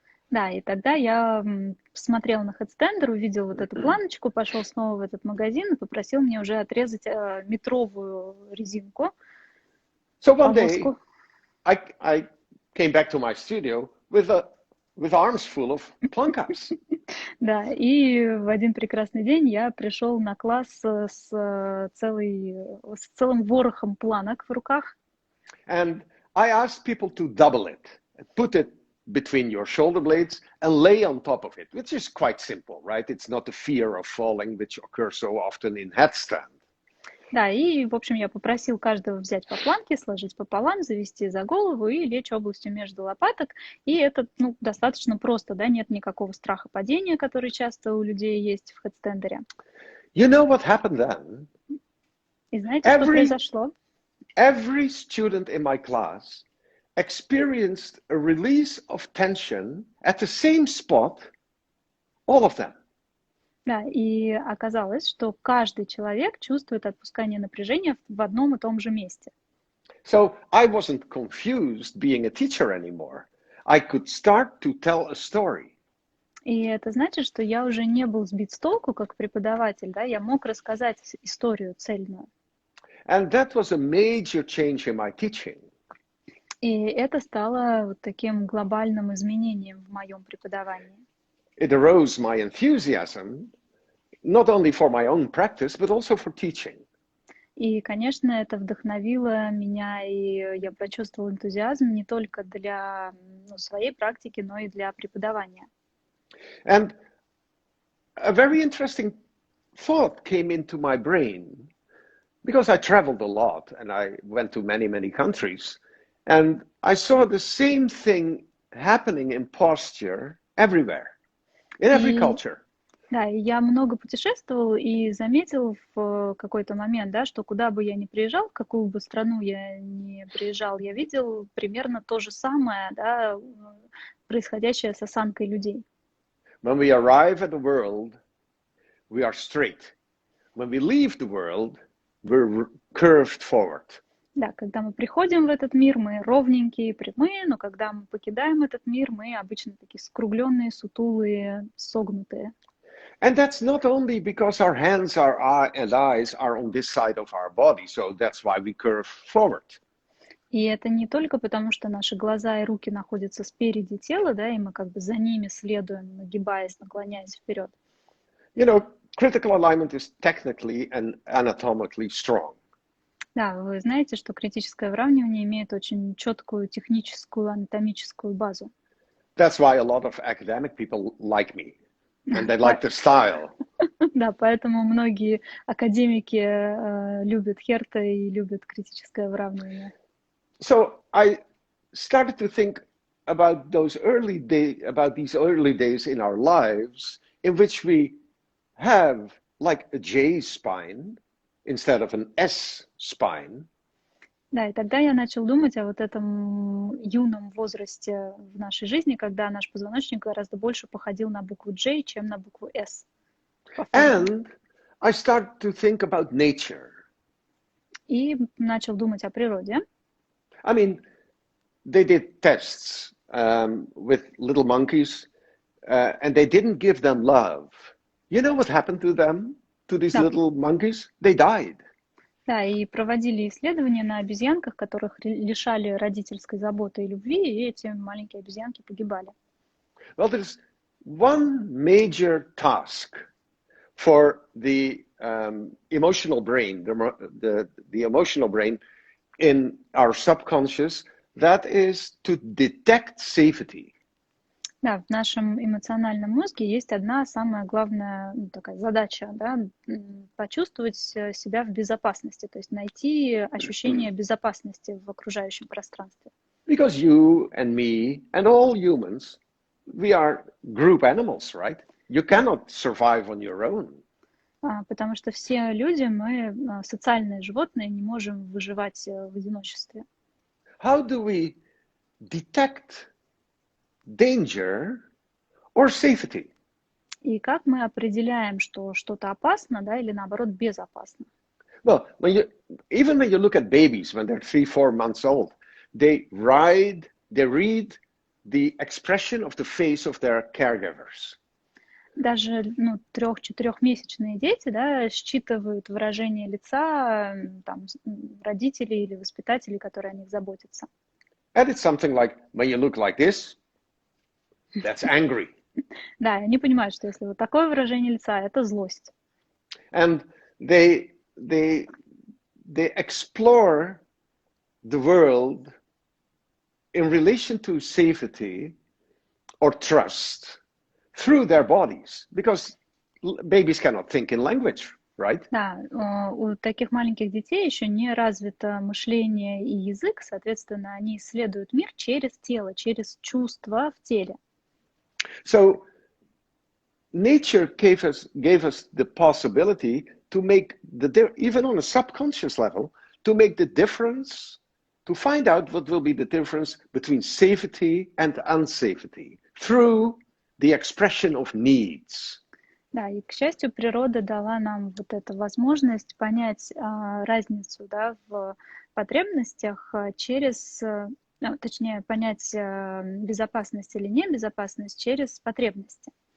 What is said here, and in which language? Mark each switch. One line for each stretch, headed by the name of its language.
Russian: Да, и тогда я посмотрел на хедстендер, увидел вот эту планочку, пошел снова в этот магазин и попросил мне уже отрезать метровую резинку.
English: So one day, I came back to my studio with arms full of plankas.
Russian: Да, и в один прекрасный день я пришел на класс с целым ворохом планок в руках.
English: And I asked people to double it, put it between your shoulder blades and lay on top of it, which is quite simple, right? It's not the fear of falling, which occurs so often in headstand.
Russian: Да, и, в общем, я попросил каждого взять по планке, сложить пополам, завести за голову и лечь областью между лопаток. И это, ну, достаточно просто, да, нет никакого страха падения, который часто у людей есть в хедстендере.
English: You know what happened then?
Russian: И знаете, что произошло?
English: Every student in my class experienced a release of tension at the same spot, all of them.
Russian: Да, и оказалось, что каждый человек чувствует отпускание напряжения в одном и том же месте.
English: So I wasn't confused being a teacher anymore. I could start to tell a story.
Russian: И это значит, что я уже не был сбит с толку как преподаватель, да, я мог рассказать историю цельную.
English: And that was a major change in my teaching.
Russian: И это стало вот таким глобальным изменением в моем преподавании.
English: It arose my enthusiasm, not only for my own practice, but also for teaching.
Russian: И, конечно, это вдохновило меня, и я почувствовала энтузиазм не только для своей практики, но и для преподавания.
English: And a very interesting thought came into my brain, because I traveled a lot and I went to many, many countries, and I saw the same thing happening in posture everywhere. In every culture.
Russian: Да, и я много путешествовал и заметил в какой-то момент, да, что куда бы я ни приезжал, в какую бы страну я ни приезжал, я видел примерно то же самое, да, происходящее с осанкой людей.
English: When we arrive at the world, we are straight. When we leave the world, we're curved forward.
Russian: Да, когда мы приходим в этот мир, мы ровненькие, прямые, но когда мы покидаем этот мир, мы обычно такие скругленные, сутулые, согнутые.
English: And that's not only because our hands and eyes are on this side of our body, so that's why we curve forward.
Russian: И это не только потому, что наши глаза и руки находятся спереди тела, да, и мы как бы за ними следуем, нагибаясь, наклоняясь вперед.
English: You know, critical alignment is technically and anatomically strong.
Russian: Да, вы знаете, что критическое выравнивание имеет очень четкую техническую, анатомическую базу.
English: That's why a lot of academic people like me, and they like the style.
Russian: Да, поэтому многие академики любят Херта и любят критическое выравнивание.
English: So I started to think about these early days in our lives in which we have like a J spine instead of an S spine.
Russian: Да, и тогда я начал думать о вот этом юном возрасте в нашей жизни, когда наш позвоночник гораздо больше походил на букву J, чем на букву S.
English: And I started to think about nature.
Russian: И начал думать о природе.
English: I mean, they did tests with little monkeys, and they didn't give them love. You know what happened to them, to these little monkeys? They died.
Russian: Да, и проводили исследования на обезьянках, которых лишали родительской заботы и любви, и эти маленькие обезьянки погибали.
English: Well, there's one major task for the emotional brain, the emotional brain in our subconscious, that is to detect safety.
Russian: Да, в нашем эмоциональном мозге есть одна самая главная такая задача, да, почувствовать себя в безопасности, то есть найти ощущение безопасности в окружающем пространстве.
English: Because you and me and all humans, we are group animals, right? You cannot survive on your own.
Russian: Потому что все люди, мы социальные животные, не можем выживать в одиночестве.
English: How do we detect danger or safety?
Russian: И как мы определяем, что что-то опасно, да, или наоборот безопасно?
English: Well, even when you look at babies when they're 3-4 months old, they read the expression of the face of their caregivers.
Russian: Даже 3-4-месячные дети, да, считывают выражение лица там, родителей или воспитателей, которые о них заботятся.
English: And it's something like, when you look like this, that's angry.
Russian: Да, они понимают, что если вот такое выражение лица, это злость.
English: And they explore the world in relation to safety or trust through their bodies, because babies cannot think in language, right?
Russian: Да, у таких маленьких детей еще не развито мышление и язык, соответственно, они исследуют мир через тело, через чувства в теле.
English: So nature gave us the possibility to make even on a subconscious level, to make the difference, to find out what will be the difference between safety and unsafety through the expression of needs.
Russian: Да, и, к счастью, природа дала нам вот эту возможность понять разницу, да, в потребностях через, точнее, понять безопасность или небезопасность через потребности.